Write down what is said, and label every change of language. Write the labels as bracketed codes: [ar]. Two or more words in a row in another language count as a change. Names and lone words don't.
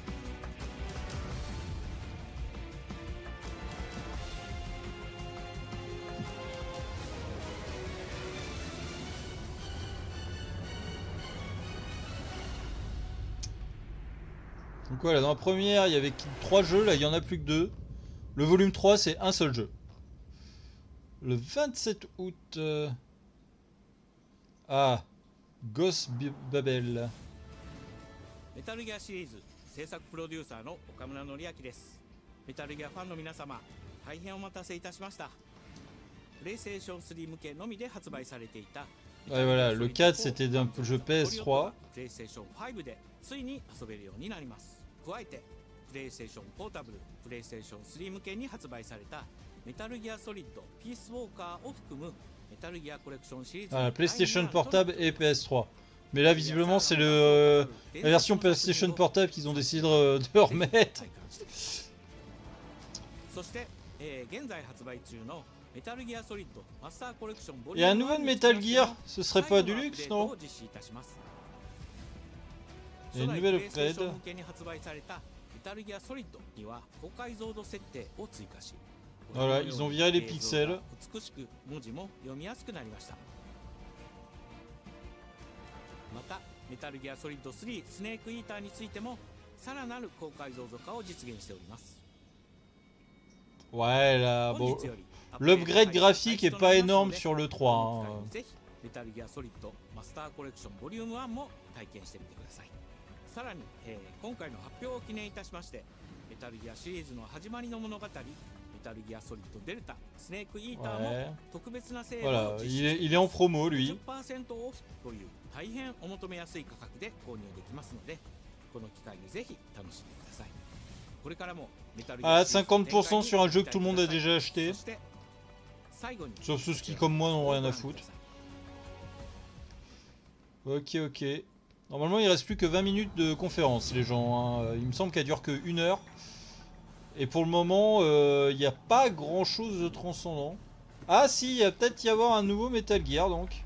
[fr] Donc voilà, dans la première, il y avait 3 jeux, là il y en a plus que 2. Le volume 3, c'est un seul jeu. Le 27 août... Ah, Ghost Babel. [ja] メタルギアシリーズ制作プロデューサーの岡村典明です。メタルギアファンの皆様、大変お待たせいたしました。プレイステーション3向けのみで発売されていた [fr] Ouais, voilà, le 4 c'était d'un jeu PS3. [ja] プレイステーション5でついに遊べるようになります。加えてプレイステーションポータブル、プレイステーション3向けに発売されたメタルギアソリッドピースウォーカーを含むメタルギアコレクションシリーズ [fr] Voilà, PlayStation Portable et PS3. Mais là, visiblement, c'est la version PlayStation Portable qu'ils ont décidé de remettre. [ja] そして、現在発売中の Metal Gear Solid Master Collection Volume [fr] Et un nouveau [ja] 1 [fr] de [ja] に [fr] Metal [ja] つきまして [fr] Gear, [ja] も [fr] ce serait [ja] 最 [fr] pas [ja] 後 [fr] du [ja] のアップ [fr] luxe, [ja] デート [fr] non? [ja] を実施いたします [fr] Il y a [ja] 初 [fr] une [ja] 代 [fr] nouvelle [ja] プレイステーション [fr] upgrade. [ja] 向けに発売されたメタルギアソリッドには高解像度設定を追加し [fr] Voilà, ils ont viré les pixels. [ja] 美しく文字も読みやすくなりましたまたメタルギアソリッド3スネークイーターについてもさらなる高解像度化を実現しております [fr] Ouais, là, bon. L'upgrade graphique est pas énorme sur le 3. [ja] ぜひメタルギアソリッドマスターコレクションボリューム1も体験してみてくださいさらに、今回の発表を記念いたしましてメタルギアシリーズの始まりの物語メタルギアソリッドデルタスネークイーター [fr] Ouais. [ja] も特別なセール [fr] Voilà, [ja] を実施 [fr] il est en promo, lui. [ja] 50% オフという大変お求めやすい価格で購入できますのでこの機会にぜひ楽しんでくださいこれからもメタルギア [fr] Ah, [ja] シリーズの展開 [fr] 50% [ja] に [fr] sur un jeu que [ja] ご [fr] tout le monde a [ja] 期待ください [fr] déjà acheté. [ja] そして最後に [fr] Sauf ceux qui, comme moi, n'ont rien à foutre. Ok, ok. Normalement, il reste plus que 20 minutes de conférence, les gens. Hein. Il me semble qu'elle dure que 1 heure. Et pour le moment, il n'y a pas grand chose de transcendant. Ah, si, il va peut-être y avoir un nouveau Metal Gear, donc.